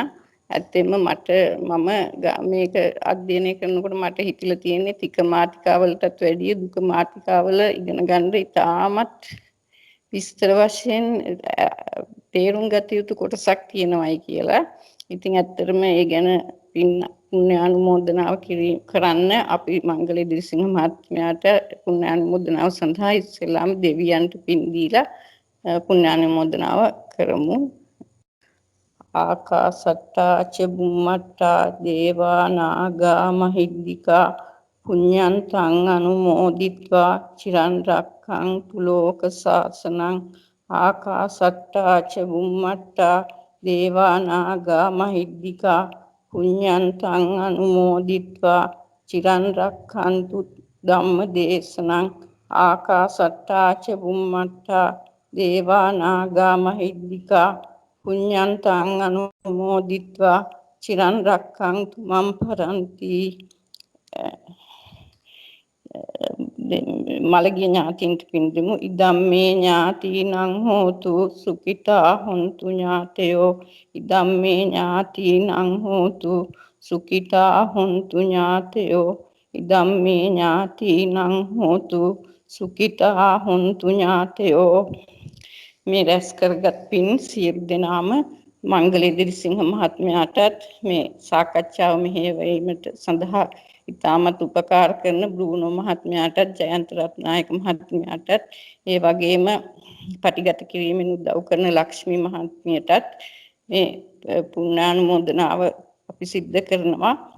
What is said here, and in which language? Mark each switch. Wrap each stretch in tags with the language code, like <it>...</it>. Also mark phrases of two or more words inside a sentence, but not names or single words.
<si>ඇත්තෙන්ම මම මේක අධ්‍යයනය කරනකොට මට හිතිලා තියෙන්නේ තික මාතිකාවලටත් වැඩිය දුක මාතිකාවල ඉගෙන ගන්න ඉතාමත් විස්තර වශයෙන් තේරුම් ගත යුතු කොටසක් තියෙනවායි කියලා. ඉතින් ඇත්තටම ඒ ගැන පුණ්‍ය අනුමෝදනාව කරන්න අපි මංගල දිරිසිංහ මහත්මයාට පුණ්‍ය අනුමෝදනාව සඳහා ඉස්සෙල්ලාම දෙවියන්ට පින් දීලා පුණ්‍ය අනුමෝදනාව කරමු.</si> <pi>ආකාසට්ටා ච බුම්මට්ටා දේවා නාග මහිද්దికා පුඤ්ඤන්තං අනුමෝදිත්වා චිරන් රක්ඛන්තු ලෝක සාසනං. ආකාසට්ටා ච බුම්මට්ටා දේවා නාග මහිද්దికා පුඤ්ඤන්තං අනුමෝදිත්වා චිරන් රක්ඛන්තු ධම්ම දේශනං. ආකාසට්ටා ච බුම්මට්ටා දේවා නාග මහිද්దికා පුඤ්ඤන්තං අනුමෝදිත්වා චිරන් රක්ඛන්තු මම් පරන්ති.</pi> <si>මළගිය ඥාතීන්ට පින් දෙමු.</si> <pi>ඉදම්මේ ඥාතීනං හෝතු සුඛිතා හොන්තු ඥාතයෝ. ඉදම්මේ ඥාතීනං හෝතු සුඛිතා හොන්තු ඥාතයෝ. ඉදම්මේ ඥාතීනං හෝතු සුඛිතා හොන්තු ඥාතයෝ.</pi> <si>මේ රැස් කරගත් පින් සියලු දෙනාම මංගල දිරිසිංහ මහත්මයාටත් මේ සාකච්ඡාව මෙහෙයවීමට සඳහා ඉතාමත් උපකාර කරන බ්‍රූනෝ මහත්මයාටත් ජයන්ත රත්නායක මහත්මයාටත් ඒ වගේම පටිගත කිරීමෙන් උදව් කරන ලක්ෂ්මී මහත්මියටත් මේ පුණ්‍යානුමෝදනාව අපි සිද්ධ කරනවා.</si>